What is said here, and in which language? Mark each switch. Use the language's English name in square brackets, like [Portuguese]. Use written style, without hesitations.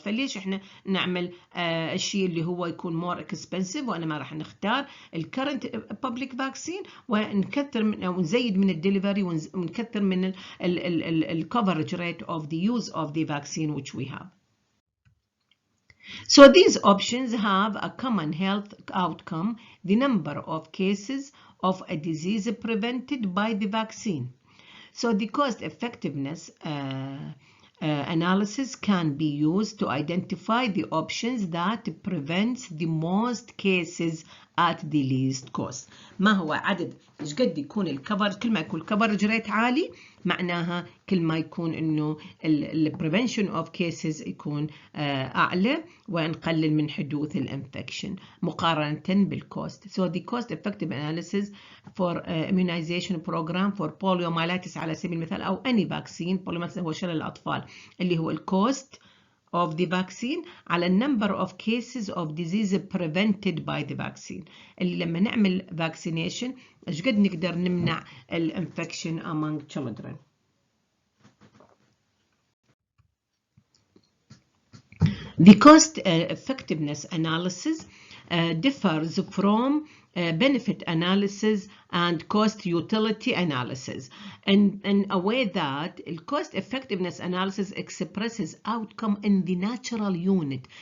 [Arabic] فليش احنا نعمل الشيء اللي هو يكون more expensive، وانا ما راح نختار الكرنت public vaccine ونكثر او نزيد من الدليفري ونكثر من ال [English] coverage rate of the use of the vaccine which we have. So these options have a common health outcome: the number of cases of a disease prevented by the vaccine. So the cost effectiveness analysis can be used to identify the options that prevents the most cases at the least cost. [Arabic] ما هو عدد ايش قد يكون الكفر، كل ما يكون الكفرج ريت عالي معناها كل ما يكون انه البريفنشن اوف كيسز يكون اعلى ونقلل من حدوث الانفكشن مقارنه بالكوست. [English] So the cost effective analysis for immunization program for poliomyelitis [Arabic] على سبيل المثال او [English] any vaccine، poliomyelitis [Arabic] هو شلل الاطفال، اللي هو الكوست [English] of the vaccine [Arabic] على [English] number of cases of disease prevented by the vaccine. [Arabic] اللي لما نعمل vaccination ايش قد نقدر نمنع الانفكشن [English] among children. The cost effectiveness analysis differs from benefit analysis and cost utility analysis in a way that cost effectiveness analysis expresses outcome in the natural unit.